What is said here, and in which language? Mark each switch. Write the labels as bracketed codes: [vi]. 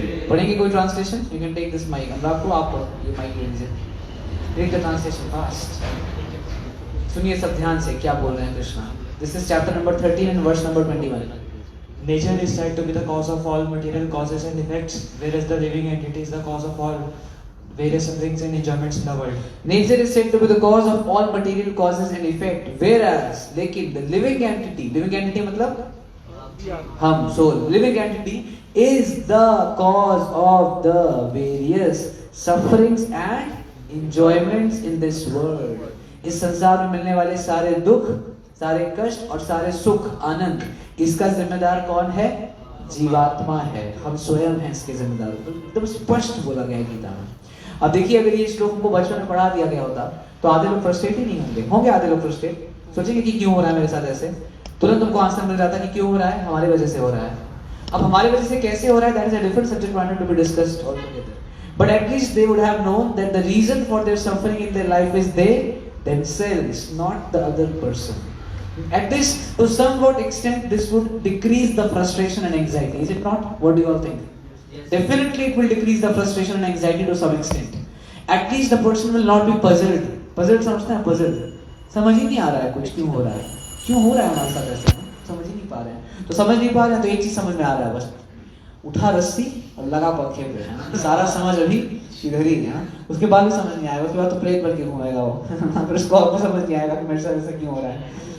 [hi] पढ़ेंगे कोई translation? [en] you can take this mic, [hi] अनुराग को आप ये माइक ले लीजिए, [en] Read the translation fast. [hi] सुनिए सब ध्यान से क्या बोल रहे हैं Krishna. [en] This is chapter number 13 and verse number 21। Nature is said to be the cause of all material causes and effects, whereas the living entity is the cause of all various sufferings and enjoyments in the world. Nature is said to be the cause of all material causes and effect, whereas लेकिन the living entity [hi] मतलब हम, [en] soul, living entity is the cause of the various sufferings and enjoyments in this world. [hi] इस संसार में मिलने वाले सारे दुख, सारे कष्ट और सारे सुख, आनंद, इसका जिम्मेदार कौन है? जीवात्मा है, हम स्वयं हैं इसके जिम्मेदार। एकदम स्पष्ट बोला गया है गीता में। अब देखिए, अगर ये श्लोक हमको बचपन में पढ़ा दिया गया होता तो आधे लोग फ्रस्ट्रेट ही नहीं होंगे आधे लोग फ्रस्ट्रेट सोचेंगे कि क्यों हो रहा है मेरे साथ ऐसे, तुरंत उनको आंसर मिल जाता कि क्यों हो रहा है, हमारी वजह से हो रहा है। अब हमारी वजह से कैसे हो रहा है, [en] That is a different subject wanted to be discussed altogether, but at least they would have known that the reason for their suffering in their life is they themselves, not the other person. At this, to somewhat extent, this would decrease the frustration and anxiety. Is it not? What do you all think? Yes. Definitely, it will decrease the frustration and anxiety to some extent. At least the person will not be puzzled. [hi] Puzzled समझते हैं? [en] Puzzled. [hi] समझ ही नहीं आ रहा है कुछ, क्यों हो रहा है, क्यों हो रहा है हमारे साथ ऐसा, समझ ही नहीं पा रहे हैं। तो समझ नहीं पा रहे हैं तो एक चीज समझ में आ रहा है, बस उठा रस्सी और लगा पंखे पे, है ना। सारा समझ अभी इधर ही है, उसके बाद भी समझ नहीं आएगा, उसके बाद तो प्रेत बन के घूमेगा वो फिर उसको आपको समझ नहीं आएगा कि मेरे साथ ऐसा क्यों हो रहा है।